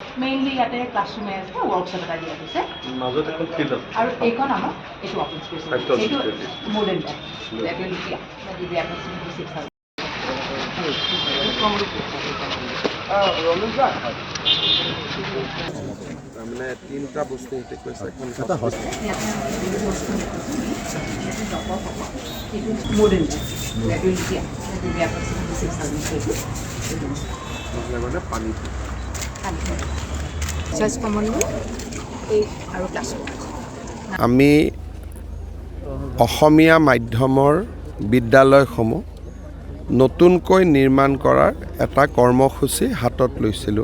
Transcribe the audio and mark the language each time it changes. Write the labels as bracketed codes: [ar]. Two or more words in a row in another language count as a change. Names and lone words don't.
[as] মেইনলি ইয়াতে ক্লাছৰুমে আছে ৱৰ্কশ্বপ এটা দিয়া হৈছে মাজত এখন ফিল্ড আছে আৰু এইখন আমাৰ এইটো [en] office space [as] এইটো [en] modern type that will be the approximately 6000 [as] মানে তিনিটা বস্তু হেঁতে কৈছে এখন [en] modern type that will be approximately 6000 [as] মানে পানী [en] just common [as] এই আৰু ক্লাছৰুম আমি অসমীয়া মাধ্যমৰ বিদ্যালয়সমূহ নতুনকৈ নিৰ্মাণ কৰাৰ এটা কৰ্মসূচী হাতত লৈছিলোঁ